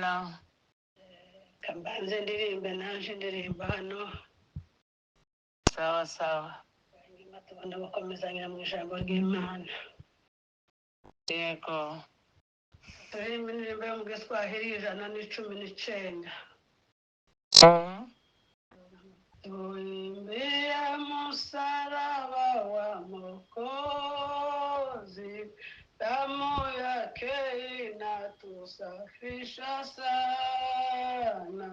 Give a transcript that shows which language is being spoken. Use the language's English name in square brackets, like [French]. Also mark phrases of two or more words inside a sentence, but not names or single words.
[Kinyarwanda] Kambanze ndirimbe naje ndirimba hano. [Swahili] Sawa sawa. [Kinyarwanda] Hanyuma tubona bakomezanya mu ijambo ry'Imana. Yego. Turirimba indirimbo yo mu Giswahili 119. [Swahili] Tuimbie msalaba wa Mwokozi, damu yake inatusafisha sana.